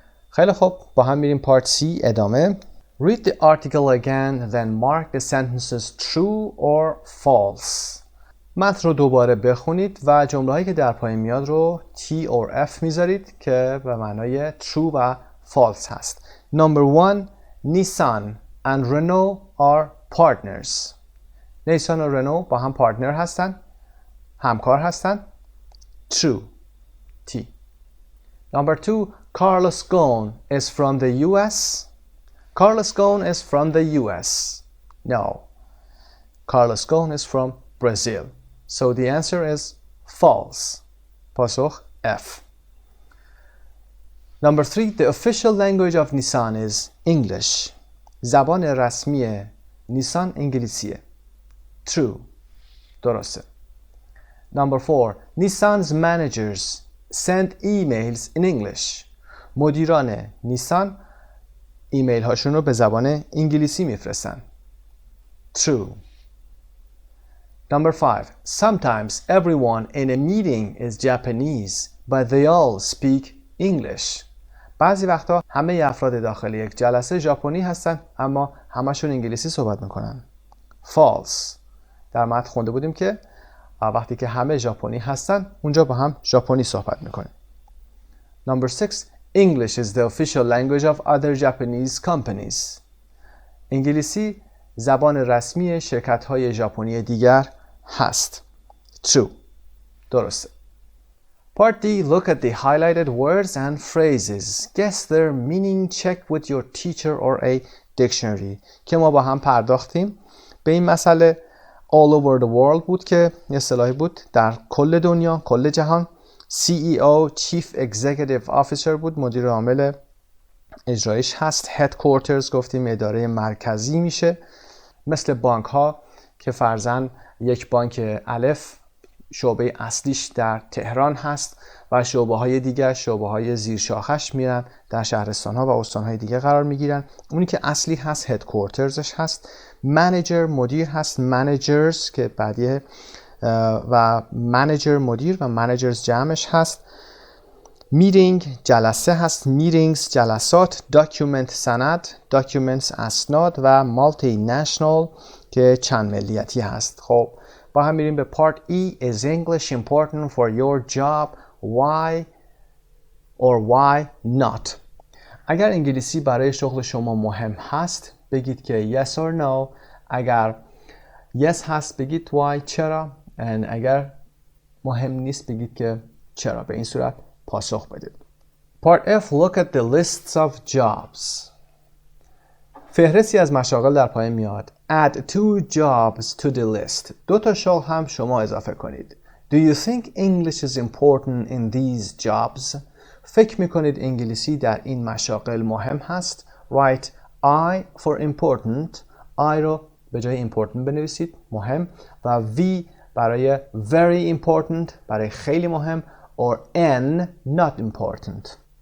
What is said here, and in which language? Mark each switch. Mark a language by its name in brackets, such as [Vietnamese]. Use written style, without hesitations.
[Persian] خیلی خوب، با هم میریم پارت C ادامه. [English] Read the article again, then mark the sentences true or false. [Persian] متن رو دوباره بخونید و جمله هایی که در پایین میاد رو T or F میذارید که به معنای true و false هست. [English] Number 1. Nissan and Renault are partners. [Persian] نیسان و رنو با هم پارتنر هستن، همکار هستن. [English] True. T. Number 2. Carlos Ghosn is from the US. Carlos Ghosn is from the US. No. Carlos Ghosn is from Brazil. So the answer is false. پاسخ F. Number 3. The official language of Nissan is English. [Persian] زبان رسمی نیسان انگلیسیه. [English] True. درسته. Number 4. Nissan's managers send emails in English. [Persian] مدیران نیسان ایمیل هاشون رو به زبان انگلیسی میفرستن. [English] True. Number 5. Sometimes everyone in a meeting is Japanese, but they all speak English. [Persian] بعضی وقتا همه افراد داخل یک جلسه ژاپنی هستن اما همشون انگلیسی صحبت میکنن. [English] False. [Persian] در متن خونده بودیم که وقتی که همه ژاپنی هستن اونجا با هم ژاپنی صحبت میکنیم. [English] Number 6. English is the official language of other Japanese companies. [Persian] انگلیسی زبان رسمی شرکت‌های ژاپنی دیگر هست. [English] True. درسته. Part D. Look at the highlighted words and phrases. Guess their meaning. Check with your teacher or a dictionary. [Persian] که ما با هم پرداختیم به این مسئله. [English] All over the world [Persian] بود که یه اصطلاحی بود در کل دنیا، کل جهان. CEO Chief Executive Officer بود، مدیر عامل اجرایش هست. Headquarters گفتیم اداره مرکزی میشه، مثل بانک ها که فرضاً یک بانک الف شعبه اصلیش در تهران هست و شعبه های دیگر، شعبه های زیر شاخش میرن در شهرستان ها و استان های دیگه قرار میگیرن. اونی که اصلی هست هدکوارترزش هست. منیجر مدیر هست، منیجرز که بعدیه و منیجر مدیر و منیجرز جمعش هست. میتینگ جلسه هست، میتینگز جلسات. داکیومنت سند، داکیومنتس اسناد و مالتی نشنال که چند ملیتی هست. خب با هم میریم به پارت E. [English] Is English important for your job? Why or why not? [Persian] اگر انگلیسی برای شغل شما مهم هست بگید که [English] yes or no. [Persian] اگر yes هست بگید why چرا. and اگر مهم نیست بگید که چرا. به این صورت پاسخ بدید. Part F. [English] Look at the lists of jobs. [Persian] فهرستی از مشاغل در پایین میاد. [English] Add 2 jobs to the list. [Persian] 2 تا شغل هم شما اضافه کنید. [English] Do you think English is important in these jobs? [Persian] فکر میکنید انگلیسی در این مشاغل مهم هست؟ [English] Write I for important. [Persian] I رو به جای important بنویسید، مهم، و V برای very important، برای خیلی مهم، or N not important.